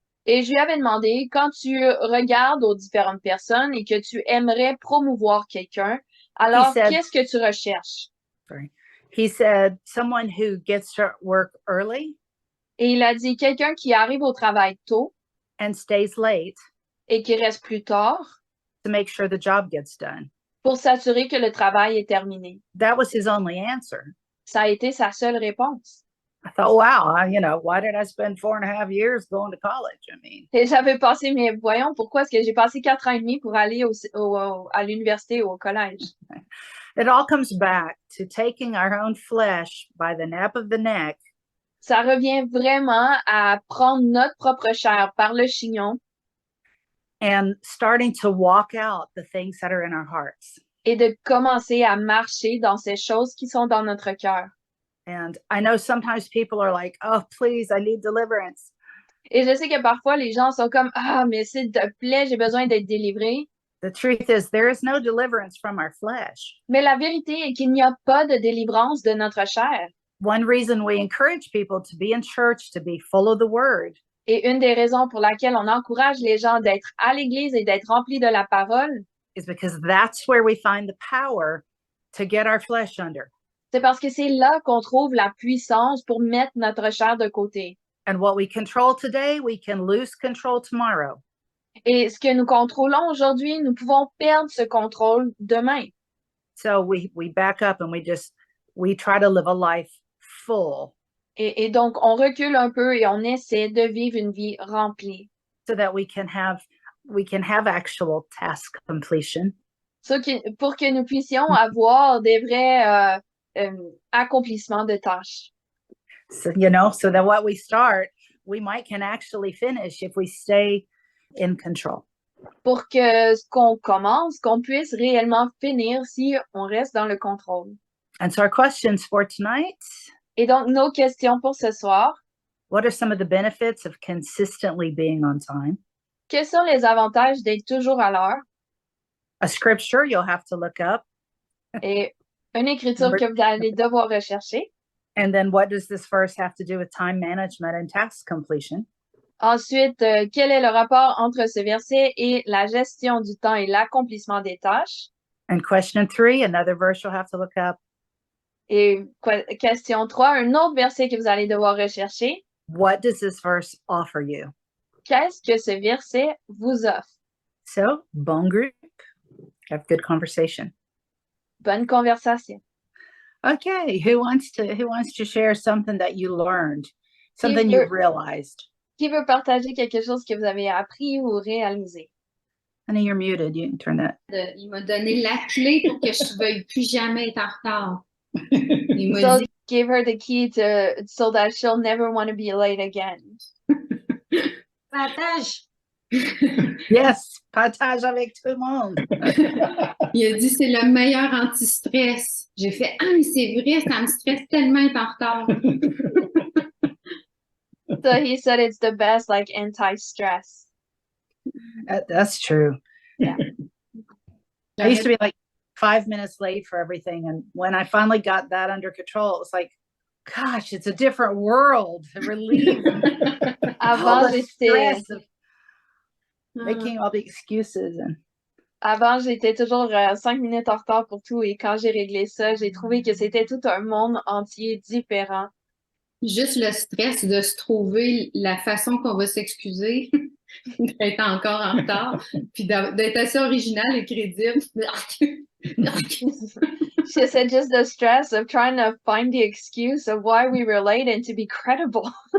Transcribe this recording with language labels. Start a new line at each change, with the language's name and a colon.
French: Et je lui avais demandé, quand tu regardes aux différentes personnes et que tu aimerais promouvoir quelqu'un, alors qu'est-ce que tu recherches?
English: He said, someone who gets to work early.
French: Et il a dit, quelqu'un qui arrive au travail tôt
English: and stays late.
French: et qui reste plus tard
English: to make sure the job gets done.
French: pour s'assurer que le travail est terminé.
English: That was his only answer.
French: Ça a été sa seule réponse.
English: I thought, wow, why did I spend 4.5 years going to college? I mean,
French: Et j'avais passé, mais voyons, pourquoi est-ce que j'ai passé 4 ans et demi pour aller à l'université ou au collège?
English: it all comes back to taking our own flesh by the nape of the neck
French: Ça revient vraiment à prendre notre propre chair par le chignon
English: and starting to walk out the things that are in our hearts.
French: et de commencer à marcher dans ces choses qui sont dans notre cœur.
English: And I know sometimes people are like, oh, please, I need deliverance.
French: Et je sais que parfois les gens sont comme, ah, mais s'il te plaît, j'ai besoin d'être délivré.
English: The truth is, there is no deliverance from our flesh.
French: Mais la vérité est qu'il n'y a pas de délivrance de notre chair.
English: One reason we encourage people to be in church, to be full of the word,
French: Et une des raisons pour laquelle on encourage les gens d'être à l'église et d'être remplis de la parole,
English: is because that's where we find the power to get our flesh under.
French: c'est parce que c'est là qu'on trouve la puissance pour mettre notre chair de côté.
English: And what we control today, we can lose control tomorrow.
French: Et ce que nous contrôlons aujourd'hui, nous pouvons perdre ce contrôle demain.
English: So we back up and we try to live a life full
French: Et donc, on recule un peu et on essaie de vivre une vie remplie.
English: so that we can have actual task completion.
French: Pour que nous puissions avoir des vrais accomplissements de tâches.
English: So, so that what we start, we can actually finish if we stay in control.
French: Pour que ce qu'on commence, qu'on puisse réellement finir si on reste dans le contrôle.
English: And so our questions for tonight,
French: Et donc, nos questions pour ce soir,
English: what are some of the benefits of consistently being on time?
French: quels sont les avantages d'être toujours à l'heure?
English: A scripture you'll have to look up.
French: Et une écriture que vous allez devoir rechercher.
English: And then what does this verse have to do with time management and task completion?
French: Ensuite, quel est le rapport entre ce verset et la gestion du temps et l'accomplissement des tâches?
English: And question 3, another verse you'll have to look up.
French: Et question 3, un autre verset que vous allez devoir rechercher.
English: What does this verse offer you?
French: Qu'est-ce que ce verset vous offre?
English: So, bon group, have good conversation.
French: Bonne conversation.
English: Okay, who wants to share something that you learned, something you realized?
French: Qui veut partager quelque chose que vous avez appris ou réalisé?
English: Honey, you're muted. You can turn that.
French: Il m'a donné la clé pour que je ne veuille plus jamais être en retard. Il m'a dit,
English: Gave her the key so that she'll never want to be late again.
French: partage. Yes, partage avec tout le monde. Il a dit, c'est le meilleur anti-stress. J'ai fait, ah, mais c'est vrai, ça me stresse tellement être en retard.
English: So he said it's the best, like, anti-stress. That's true. Yeah. I used to be like 5 minutes late for everything. And when I finally got that under control, it was like, gosh, it's a different world. Relief. All
French: Avant,
English: the
French: j'étais
English: stress of making all the excuses.
French: Avant, j'étais toujours 5 minutes en retard pour tout. Et quand j'ai réglé ça, j'ai trouvé que c'était tout un monde entier différent. Juste le stress de se trouver la façon qu'on va s'excuser d'être encore en retard, puis d'être assez original et crédible.
English: She said just the stress of trying to find the excuse of why we were late and to be credible.